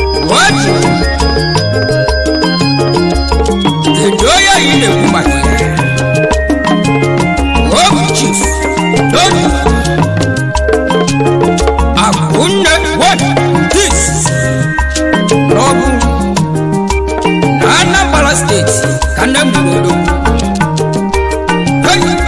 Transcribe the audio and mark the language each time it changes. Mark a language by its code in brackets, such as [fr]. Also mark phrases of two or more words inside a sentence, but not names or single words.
[en] What? [ig] Kedu onye anyị na-ekwu maka ya? [en] Oh, Chief. Don't. Akunne, what? This. [ig] N'ọbụ na Anambra State ka nne m gburu odogwu. [en] Hey!